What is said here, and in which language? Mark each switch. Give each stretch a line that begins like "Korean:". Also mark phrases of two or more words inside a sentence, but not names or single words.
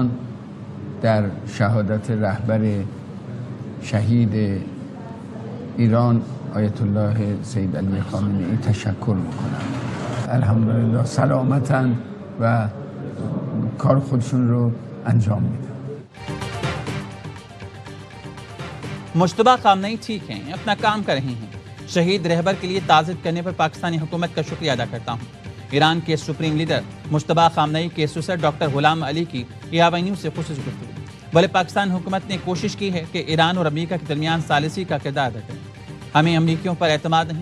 Persian: در شهادت رهبر شهید ایران آیت الله سید علی خامنه‌ای تشکر میکنم. الحمدلله سلامتن و کار خودشون رو انجام میدن.
Urdu: مشتبہ خامنئی ٹھیک ہیں، اپنا کام کر رہی ہیں۔ شہید رہبر کے لیے تعزیت کرنے پر پاکستانی حکومت کا شکریہ ادا کرتا ہوں۔ ایران کے سپریم لیڈر مشتبہ خامنئی کے سسر ڈاکٹر غلام علی کی AVI نیوز سے خصوصی گفتگو۔ بھلے پاکستان حکومت نے کوشش کی ہے کہ ایران اور امریکہ کے درمیان ثالثی کا کردار ادا کرے، ہمیں امریکیوں پر اعتماد نہیں۔